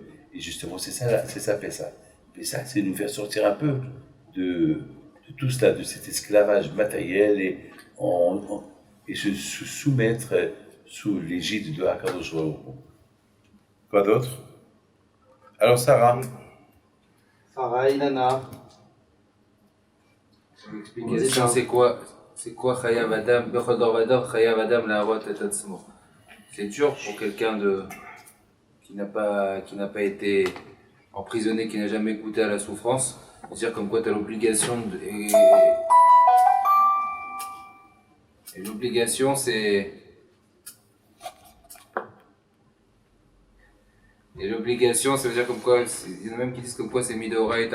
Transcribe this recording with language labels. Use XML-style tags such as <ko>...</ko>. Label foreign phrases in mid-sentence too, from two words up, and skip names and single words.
<fr>Et justement, c'est ça, fait ça. Et ça, c'est nous faire sortir un peu de tout cela, de cet esclavage matériel et se soumettre sous l'égide de</fr> <he>הקדוש ברוך הוא.</he> <fr>Quoi d'autre? Alors, Sarah. Sarah, Ilana. L'explication, c'est quoi? C'est quoi</fr> <he>חייב אדם? בכל דור ודור חייב אדם להראות את עצמו.</he> <fr>C'est dur pour quelqu'un qui n'a pas été emprisonné, qui n'a jamais goûté à la souffrance, de dire comme quoi tu as l'obligation et l'obligation, c'est. Et l'obligation, ça veut dire comme quoi, il y en a même qui disent comme quoi c'est Midoraita.</fr>